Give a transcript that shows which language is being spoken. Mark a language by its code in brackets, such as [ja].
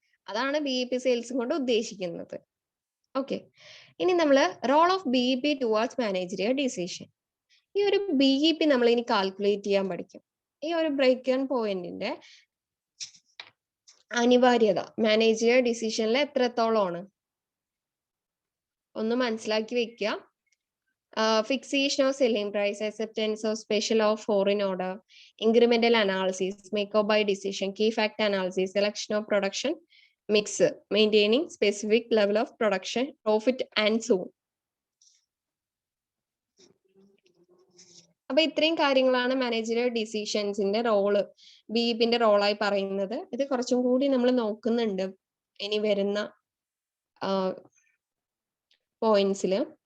[ml] അതാണ് BEP sales കൊണ്ട് ഉദ്ദേശിക്കുന്നത്. ഓക്കെ, ഇനി നമ്മൾ [en] Role of BEP towards managerial decision. [ml] ഈ ഒരു BEP നമ്മൾ ഇനി കാൽക്കുലേറ്റ് ചെയ്യാൻ പഠിക്കും. ഈ ഒരു ബ്രേക്ക് ഈവൻ പോയിന്റിന്റെ അനിവാര്യത മാനേജറിയൽ ഡിസിഷനിൽ എത്രത്തോളമാണ് ഒന്ന് മനസ്സിലാക്കി വെക്കുക. [en] Fixation of selling price, acceptance of special of foreign order, incremental analysis, make or buy decision, key fact analysis, selection of production mix, maintaining specific level of production, profit and so on. [ml] അപ്പൊ ഇത്രയും കാര്യങ്ങളാണ് managerial ഡിസിഷൻസിന്റെ role, BEPന്റെ റോളായി പറയുന്നത്. ഇത് കുറച്ചും കൂടി നമ്മൾ നോക്കുന്നുണ്ട് ഇനി വരുന്ന പോയിന്റ്സില്.